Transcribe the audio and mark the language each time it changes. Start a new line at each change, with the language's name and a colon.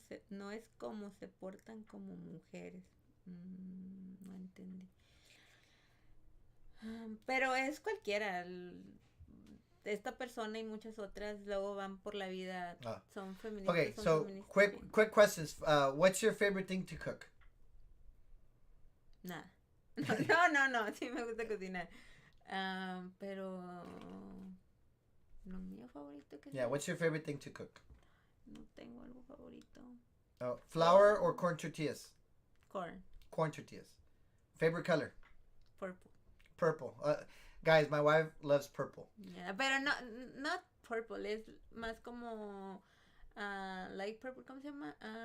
Spanish: No es como se portan como mujeres. No entendí. Pero es cualquiera. Esta persona y muchas otras luego van por la vida. Son feministas.
English: Okay,
Spanish: son
English: so
Spanish: feministas,
English: quick questions. What's your favorite thing to cook?
Spanish: Nada. No. Sí me gusta cocinar. Pero lo mío favorito que
English: Yeah, what's your favorite thing to cook?
Spanish: No tengo algo favorito.
English: Flour or corn tortillas? Corn. Corn tortillas. Favorite color? Purple. Purple. Guys, my wife loves purple.
Spanish: Yeah, pero no,
English: not purple,
Spanish: es más como
English: light purple,
Spanish: ¿cómo se llama?